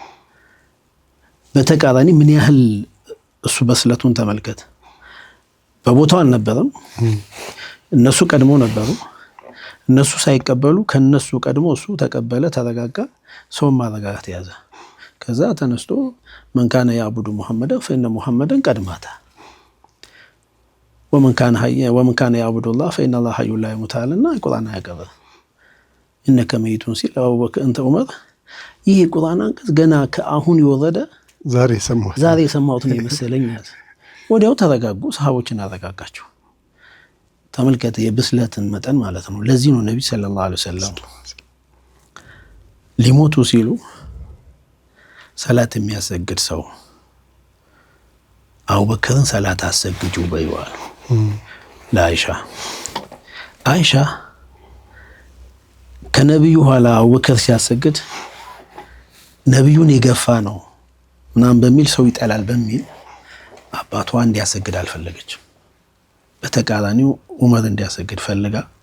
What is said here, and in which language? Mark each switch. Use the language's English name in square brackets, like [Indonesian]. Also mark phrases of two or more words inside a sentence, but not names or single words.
[Amharic] በተቃራኒ ምን ያህል እሱ በስለቱን ተመልከት። በቦታው አልነበረም። እነሱ ቀድሞ ነበሩ። እነሱ ሳይቀበሉ ከነሱ ቀድሞ እሱ ተቀበለ፣ ተረጋጋ። ሰውን ማረጋጋት ያዘ። ከዛ ተነስቶ [Arabic] من كان يعبد محمدا فإن محمدا قد مات ومن كان يعبد الله فإن الله حي لا يموت [Amharic] አለና ቁርአን ያቀረበ [Arabic] إنك ميت [Amharic] ሲል አቡበከር እንተ ዑመር ይሄ ቁርአን አንቀጽ ገና ከአሁን የወረደ ዛሬ የሰማሁት ነው የመሰለኝ። ወዲያው ተረጋጉ። ሰሃቦችን አረጋጋቸው። ተመልከተ የብስለትን መጠን ማለት ነው። ለዚህ ነው ነብዩ [Arabic] صلى الله عليه وسلم [Amharic] ሊሞቱ ሲሉ ሰላት የሚያሰግድ ሰው አቡበክርን ሰላት አሰግጁ በይዋል ለአይሻ ከነብዩ ኋላ አቡበክር ሲያሰግድ ነብዩን የገፋ ነው ምናምን በሚል ሰው ይጠላል በሚል አባቷ እንዲያሰግድ አልፈለገችም። በተቃራኒው ዑመር እንዲያሰግድ ፈልጋ